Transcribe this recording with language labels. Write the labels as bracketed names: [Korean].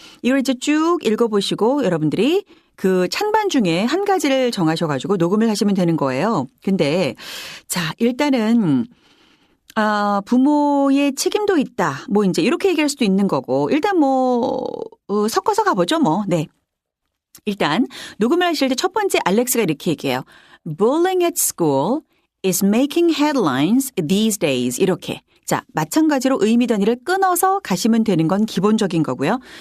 [Korean] 이걸 이제 쭉 읽어보시고 여러분들이 그 찬반 중에 한 가지를 정하셔가지고 녹음을 하시면 되는 거예요. 근데 자, 일단은 부모의 책임도 있다. 뭐 이제 이렇게 얘기할 수도 있는 거고 일단 뭐 섞어서 가보죠 뭐. 네. 일단 녹음을 하실 때 첫 번째 알렉스가 이렇게 얘기해요. [English] Bullying at school is making headlines these days. [Korean] 이렇게. 자, 마찬가지로 의미 단위를 끊어서 가시면 되는 건 기본적인 거고요.